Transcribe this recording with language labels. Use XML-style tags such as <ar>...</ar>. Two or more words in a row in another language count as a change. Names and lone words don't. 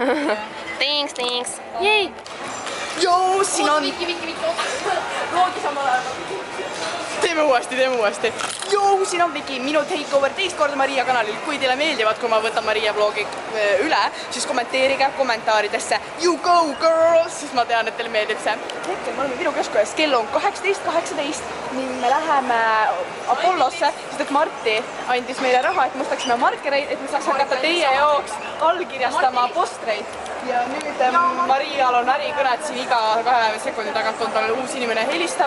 <en>Thanks. Yay!</en> <et>Joo, siin on. Viki. Loogis on olema. Teeme uuesti. Joo, siin on Viki, minu takeover teist korda Maria kanalil. Kui teile meeldivad, kui ma võtan Maria vlogi üle, siis kommenteerige kommentaaridesse</et> <en>You go girls,</en> <et>siis ma tean, et teile meeldib see. Hetkel me oleme Viru Keskujas, kell on 18.18 ning me läheme Apollosse, sest et Marti andis meile raha, et me ostaksime markereid, et me saaks hakata teie jaoks allkirjastama postreid. Ja nüüd Marial on ärikõned siin iga 2 sekundi tagant on tal uus inimene helistab.</et>